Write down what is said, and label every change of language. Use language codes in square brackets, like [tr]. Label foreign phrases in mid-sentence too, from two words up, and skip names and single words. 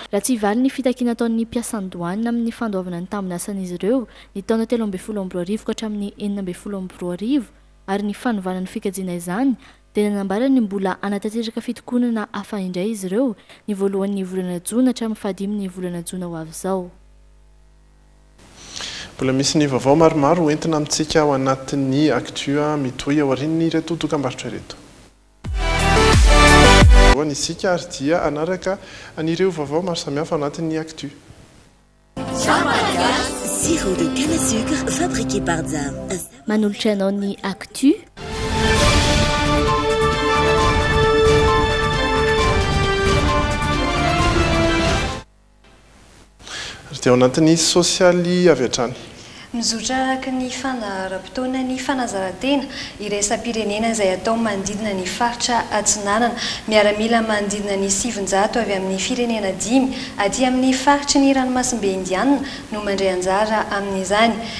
[mg] Raha tsy vary ny fitakiana ataon'ny mpiasan'ny douane amin'ny fandoavana ny tambinasan'izy ireo ny taona 13 ka hatramin'ny 14 ary ny fanovana ny fikajiana izany dia nanambarany mbola anatanteraka fitokonana hafa indray izy ireo ny voalohan'ny volana Jona hatramin'ny fahadiminy volana Jona ho avy izao. Mbola misy ny vaovao maromaro entina amintsika ao anatin'ny actu mitohy ao aorian'ny ireto dokam-barotra ireto. Isika ary dia anaraka anireo vaovao maro samihafa ao anatin'ny actu. [fr] Sirop de canne à sucre fabriqué par Zam. [mg] Manolotra anao ny actu. Ary dia ao anatin'ny sosialy avy hatrany. Mizotra araka ny fandaharam-potoana ny fanazaran-tena iraisam-pirenena izay atao manodidina ny faritra Atsinanana miaramila manodidina ny 700 avy amin'ny firenena 5 aty amin'ny faritry ny ranomasimbe indianina no mandray anjara amin'izany.